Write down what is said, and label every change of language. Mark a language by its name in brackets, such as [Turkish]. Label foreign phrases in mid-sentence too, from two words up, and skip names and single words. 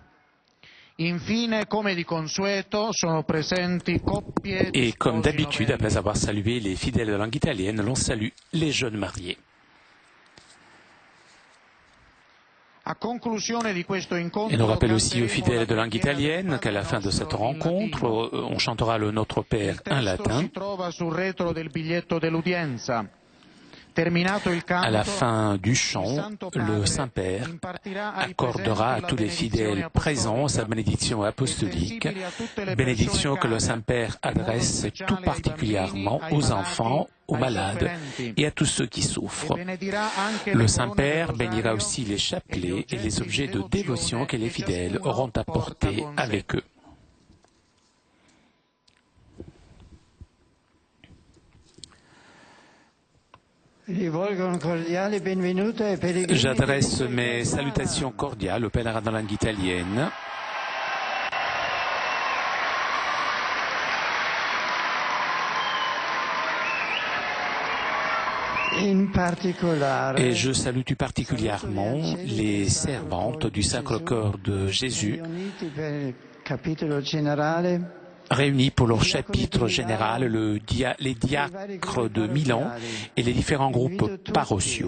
[Italian] Infine, come di consueto, sono presenti coppie di [French] Et comme [Italian] sposi [French] d'habitude, [Italian] novelli. [French] après avoir salué les fidèles de langue italienne, l'on salue les jeunes mariés. [Italian] A conclusione di questo incontro, [French] Et nous rappelle aussi aux [Italian] canteremo [French] fidèles de [Italian] la [French] langue [Italian] preghiera del [French] italienne qu'à la [Italian] Padre [French] fin de cette [Italian] nostro in [French] rencontre, [Italian] latino. [French] on chantera le Notre Père [Italian] Il [French] en [Italian] testo [French] latin. [Italian] si trova sul retro del biglietto dell'udienza. Terminato il canto, [French] À la fin du [Italian] il [French] chant, [Italian] Santo [French] le [Italian] Padre [French] Saint-Père [Italian] impartirà ai [French] accordera à [Italian] presenti [French] tous [Italian] la [French] les fidèles [Italian] benedizione [French] présents sa [Italian] apostolica, [French] bénédiction apostolique, [Italian] estensibile a tutte le [French] bénédiction [Italian] persone [French] que le [Italian] care, [French] Saint-Père [Italian] in modo [French] adresse [Italian] speciale [French] tout [Italian] ai [French] particulièrement [Italian] bambini, ai [French] aux [Italian] malati, [French] enfants, aux [Italian] ai malades sofferenti. [French] et à tous ceux qui [Italian] E [French] souffrent. [Italian] benedirà anche [French] Le [Italian] le [French] Saint-Père [Italian] colonne del [French] bénira [Italian] rosario [French] aussi les [Italian] e gli [French] chapelets et les [Italian] oggetti [French] objets [Italian] di [French] de dévotion que les [Italian] che [French] fidèles [Italian] ciascuno [French] auront [Italian] porta [French] apportés [Italian] con sé. [French] avec eux. J'adresse mes salutations cordiales aux pèlerins de langue italienne. Et je salue tout particulièrement les servantes du Sacre-Cœur de Jésus, réunis pour leur chapitre général, les diacres de Milan et les différents groupes paroissiaux.